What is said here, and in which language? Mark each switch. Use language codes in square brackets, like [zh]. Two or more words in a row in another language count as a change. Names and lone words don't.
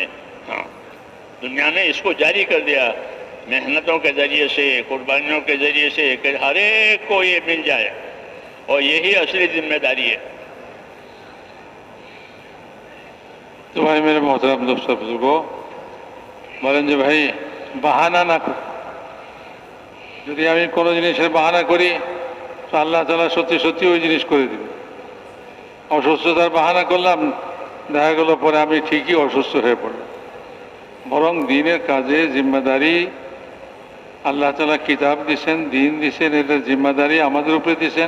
[ur] ہاں، دنیا نے اس کو جاری کر دیا محنتوں کے ذریعے سے، قربانیوں کے ذریعے سے، کہ ہر ایک کو یہ مل جائے. اور یہی اصلی ذمہ داری ہے. تو بھائی میرے محترم دوست بزرگوں [bn] বলেন যে ভাই বাহানা না করি, যদি আমি কোনো জিনিসের বাহানা করি তো আল্লাহ তাআলা সত্যি সত্যি ওই জিনিস করে দিবে. অসুস্থতার বাহানা করলাম, দেখা গেল পরে আমি ঠিকই অসুস্থ হয়ে পড়লাম. বরং দিনের কাজে জিম্মাদারি আল্লাহ তাআলা কিতাব দিয়েছেন, দিন দিয়েছেন, এটার জিম্মাদারি আমাদের উপরে দিয়েছেন.